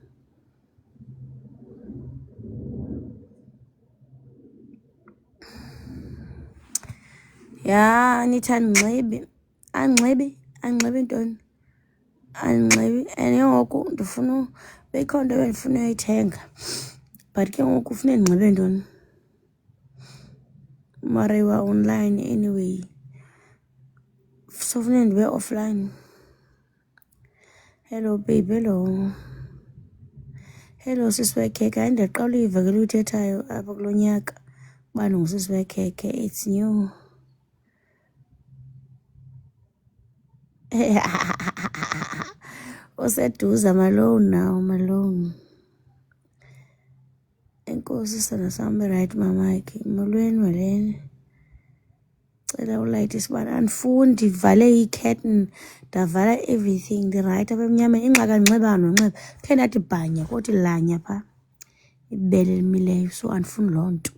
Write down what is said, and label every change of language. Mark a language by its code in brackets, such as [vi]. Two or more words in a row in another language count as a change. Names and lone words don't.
[xh] Ya, nithi andinxibi ntoni? Andinxibi. And ke ngoku ndifuna, bekho nto ebendifuna uyithenga, but ke ngoku ufune ndinxibe ntoni? [en] Mara you are online anyway, so [xh] funeka ndibe [en] offline. Hello babe, hello [xh] sisi wekhekhe. Hayi, ndiyaqala uyiva ke luyithethayo apha kulo nyaka uba ndingusisi wekhekhe. [en] It's new. [xh] Useduza, malone now, malone. Enkosi sana sam, right mamakhe. Molweni. Cela ulayite isibane. Andifuni, ndivale i-curtain, ndavala everything. Ndirayithi apha emnyameni. Ingxaki andinxibanga nonxiba. Khe ndathi bhanya kothi lanya phaa ibele elimileyo, so andifuni loo nto.